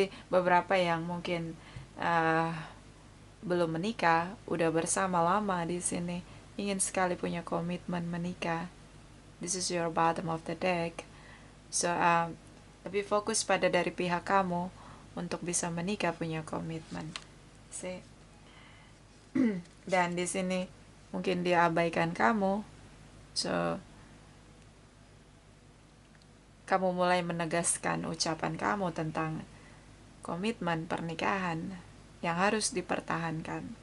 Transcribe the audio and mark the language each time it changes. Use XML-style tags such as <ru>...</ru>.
<id>Beberapa yang mungkin belum menikah, udah bersama lama di sini, ingin sekali punya komitmen menikah.</id> <en>This is your bottom of the deck.</en> <id>So lebih fokus pada dari pihak kamu untuk bisa menikah, punya komitmen. Dan di sini mungkin dia abaikan kamu. So kamu mulai menegaskan ucapan kamu tentang komitmen pernikahan yang harus dipertahankan.</id>